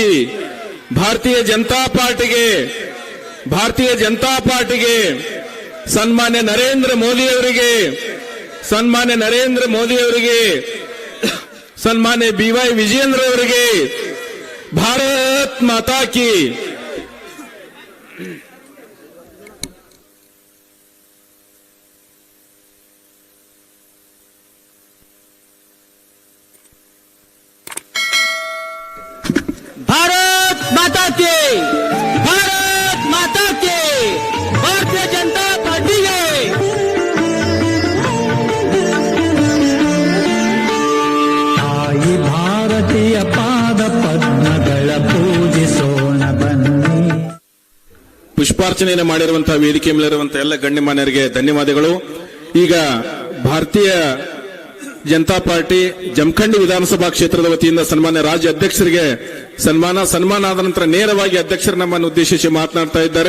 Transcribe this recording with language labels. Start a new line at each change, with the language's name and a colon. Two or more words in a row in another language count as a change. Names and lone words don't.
Kannada: ಭಾರತೀಯ ಜನತಾ ಪಾರ್ಟಿಗೆ ಸನ್ಮಾನ್ಯ ನರೇಂದ್ರ ಮೋದಿ ಅವರಿಗೆ, ಸನ್ಮಾನ್ಯ BY ವಿಜಯೇಂದ್ರ ಅವರಿಗೆ
Hindi: भारत माता की. भारत माता के, भारत माता के, भारतीय जनता पार्टी के.
Kannada: ತಾಯಿ ಭಾರತೀಯ ಪಾದ ಪದ್ಮಗಳ ಪೂಜಿಸೋಣ ಬನ್ನಿ. ಪುಷ್ಪಾರ್ಚನೆಯನ್ನು ಮಾಡಿರುವಂತಹ ವೇದಿಕೆ ಮೇಲಿರುವಂತಹ ಎಲ್ಲ ಗಣ್ಯಮಾನ್ಯರಿಗೆ ಧನ್ಯವಾದಗಳು. ಈಗ ಭಾರತೀಯ ಜನತಾ ಪಾರ್ಟಿ ಜಮಖಂಡಿ ವಿಧಾನಸಭಾ ಕ್ಷೇತ್ರದ ವತಿಯಿಂದ ಸನ್ಮಾನ್ಯ ರಾಜ್ಯ ಅಧ್ಯಕ್ಷರಿಗೆ ಸನ್ಮಾನ ಆದ ನಂತರ ನೇರವಾಗಿ ಅಧ್ಯಕ್ಷರು ನಮ್ಮನ್ನು ಉದ್ದೇಶಿಸಿ ಮಾತನಾಡ್ತಾ ಇದ್ದಾರೆ.